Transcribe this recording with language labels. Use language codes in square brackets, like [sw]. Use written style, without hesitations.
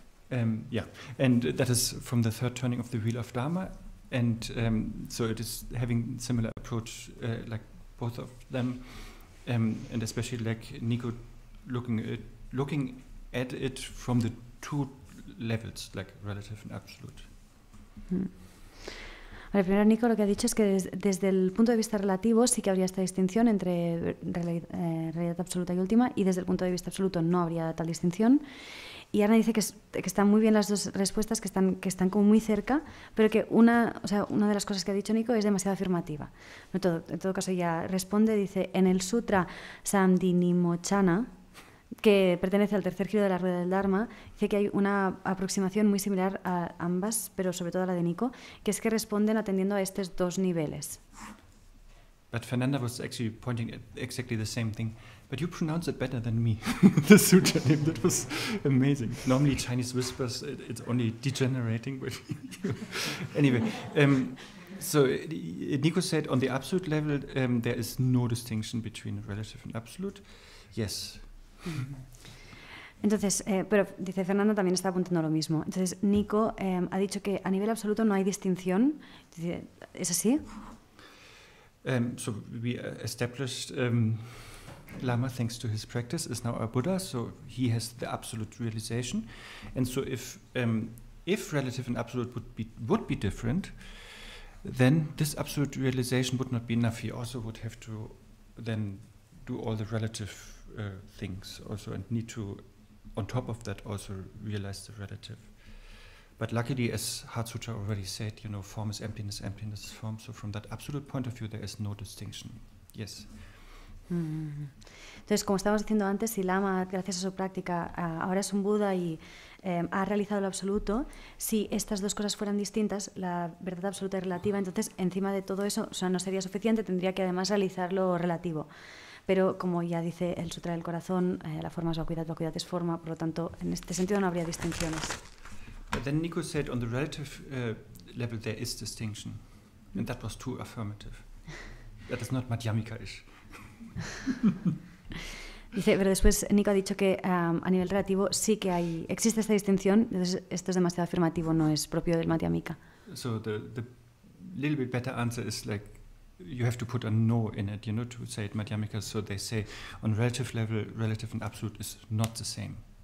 [en] And that is from the third turning of the Wheel of Dharma, and so it is having similar approach like both of them, and especially like Nico looking at it from the two levels, like relative and absolute. [es] Vale, primero Nico lo que ha dicho es que desde el punto de vista relativo sí que habría esta distinción entre realidad absoluta y última, y desde el punto de vista absoluto no habría tal distinción. Y Arne dice que están muy bien las dos respuestas, que están como muy cerca, pero que una de las cosas que ha dicho Nico es demasiado afirmativa. En todo caso ella responde, dice, en el Sutra Samdhinimochana, que pertenece al tercer giro de la rueda del Dharma, dice que hay una aproximación muy similar a ambas, pero sobre todo a la de Nico, que es que responden atendiendo a estos dos niveles. [en] But Fernanda was actually pointing at exactly the same thing. But you pronounce it better than me, the sutra name. That was amazing. Normally Chinese whispers, it's only degenerating. But anyway, so Nico said on the absolute level, there is no distinction between relative and absolute. Yes. [es] Entonces, pero dice Fernanda también está apuntando lo mismo. Entonces, Nico ha dicho que a nivel absoluto no hay distinción. Dice, ¿es así? [en] So we established Lama, thanks to his practice, is now a Buddha, so he has the absolute realization. And so if relative and absolute would be different, then this absolute realization would not be enough. He also would have to then do all the relative things also, and need to, on top of that, also realize the relative. But luckily, as Heart Sutra already said, form is emptiness, emptiness is form. So from that absolute point of view, there is no distinction. Yes. [es] Entonces, como estábamos diciendo antes, si Lama, gracias a su práctica, ahora es un Buda y ha realizado lo absoluto, si estas dos cosas fueran distintas, la verdad absoluta y relativa, entonces encima de todo eso, no sería suficiente, tendría que además realizar lo relativo. Pero como ya dice el Sutra del Corazón, la forma es vacuidad, vacuidad es forma, por lo tanto, en este sentido no habría distinciones. [en] But then Nico said on the relative level there is distinction, and that was too affirmative. That is not Madhyamika-ish. [es] Dice, pero después Nico ha dicho que a nivel relativo sí que existe esta distinción, entonces esto es demasiado afirmativo, no es propio del Madhyamika. [en] So the little bit better answer is like you have to put a no in it, to say it Madhyamika. So they say on relative level, relative and absolute is not the same.